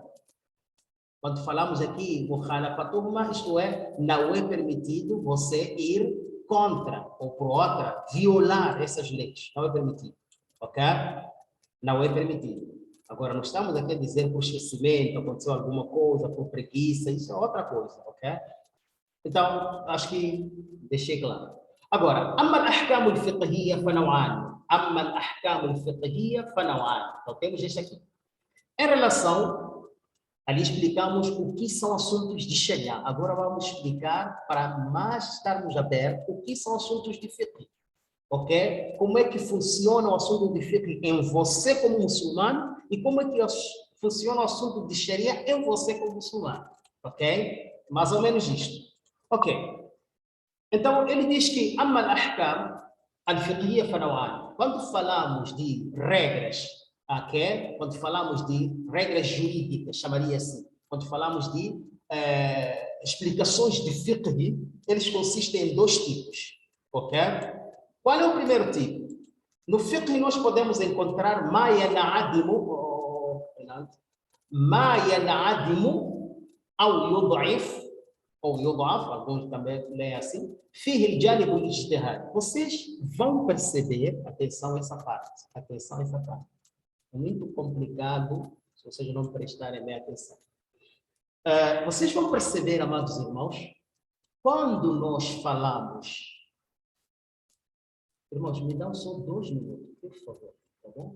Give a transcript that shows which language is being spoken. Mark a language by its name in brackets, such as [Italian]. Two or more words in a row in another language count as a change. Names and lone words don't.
[Portuguese] Quando falamos aqui, mukhalafatuhuma, isto é, não é permitido você ir contra, ou por outra, violar essas leis. Não é permitido. Ok? Não é permitido. Agora, não estamos aqui a dizer por esquecimento, aconteceu alguma coisa, por preguiça, isso é outra coisa, ok? Então, acho que deixei claro. Agora, [Arabic] أما الأحكام الفقهية فنوعان. أما الأحكام الفقهية فنوعان. [Portuguese] Então, temos este aqui. Em relação, ali explicamos o que são assuntos de Sharia. Agora vamos explicar, para mais estarmos abertos, o que são assuntos de fiqh. Ok? Como é que funciona o assunto de fiqh em você como muçulmano e como é que funciona o assunto de Sharia em você como muçulmano. Ok? Mais ou menos isto. Ok. Então, ele diz que [Arabic] أما الأحكام الفقهية فنوعان. [Portuguese] Quando falamos de regras, ok? Quando falamos de regras jurídicas, chamaria assim. Quando falamos de explicações de fiqh, eles consistem em dois tipos. Ok? Qual é o primeiro tipo? No fiqh nós podemos encontrar [Arabic] ما ينعدم أو يضعف [Portuguese] ou يضعف, alguns também leem assim, [Arabic] فيه الجانب الاجتهادي. [Portuguese] Vocês vão perceber, atenção essa parte, atenção essa parte. É muito complicado se vocês não prestarem bem atenção. Vocês vão perceber, amados irmãos, quando nós falamos. Irmãos, me dão só 2 minutos, por favor, tá bom?